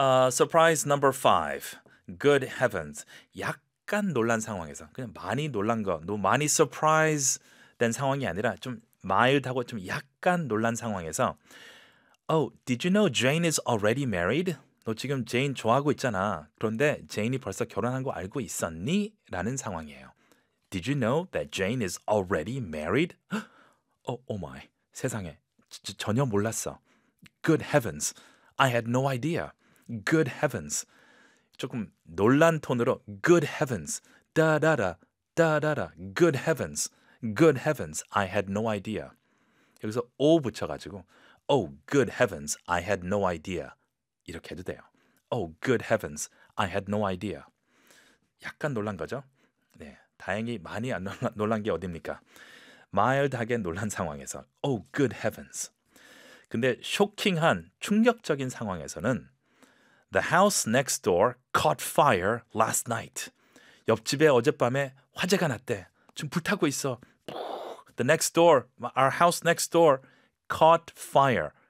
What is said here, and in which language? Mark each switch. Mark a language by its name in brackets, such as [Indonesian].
[English] Surprise number five. Good heavens. [Korean] 약간 놀란 상황에서 그냥 많이 놀란 거, 너무 많이 surprise 된 상황이 아니라 좀 마일드하고 좀 약간 놀란 상황에서 [English] Oh, did you know Jane is already married? [Korean] 너 지금 제인 좋아하고 있잖아. 그런데 제인이 벌써 결혼한 거 알고 있었니? 라는 상황이에요. [English] Did you know that Jane is already married? Oh, oh my. [Korean] 세상에. 전혀 몰랐어. [English] Good heavens. I had no idea. Good heavens. 조금 놀란 톤으로 Good heavens. Da-da-da. Da-da-da. Good heavens. Good heavens. I had no idea. [Korean] 여기서 O 붙여가지고 [English] Oh, good heavens. I had no idea. [Korean] 이렇게 해도 돼요. [English] Oh, good heavens. I had no idea. [Korean] 약간 놀란 거죠? 네. 다행히 많이 안 놀란 게 어딥니까? 마일드하게 놀란 상황에서 [English] Oh, good heavens. [Korean] 근데 쇼킹한, 충격적인 상황에서는 [English] The house next door caught fire last night. [Korean] 옆집에 어젯밤에 화재가 났대. 지금 불타고 있어. [English] The next door, our house next door caught fire.